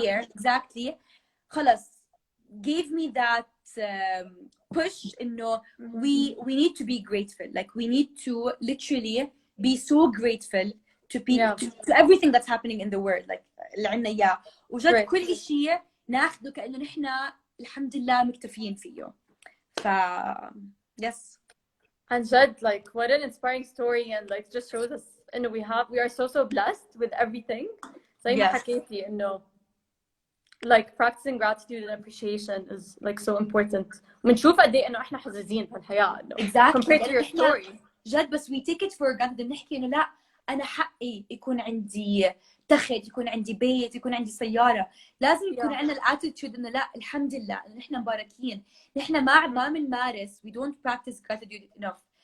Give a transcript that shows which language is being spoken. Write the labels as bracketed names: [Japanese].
[English] there exactly [Arabic] خلص [English] gave me that push [Arabic] إنه [English] we need to be grateful, like we need to literally be so grateful to people, to everything that's happening in the world, like [Arabic] اللي عنا إياه وجد [English] Right. [Arabic] كل شيء ناخده كأنه نحن الحمد لله مكتفيين فيه. [English] ف yes. And Jed, like, what an inspiring story, and like just shows us, and we are so blessed with everything. [Arabic] زي ما حكيتي إنه [English] like practicing gratitude and appreciation is like so important. [Arabic] ونشوف قد ايه إنه إحنا حظوظين في الحياة إنه [English] compared to your story. [Arabic] جد بس [English] we take it for granted [Arabic] بنحكي إنه لا أنا حقي يكون عندي تخت، يكون عندي بيت، يكون عندي سيارة. لازم يكون عندنا الاتيتيود إنه لا الحمد لله إنه نحن مباركين. نحن ما بنمارس [English] we don't practice gratitude enough.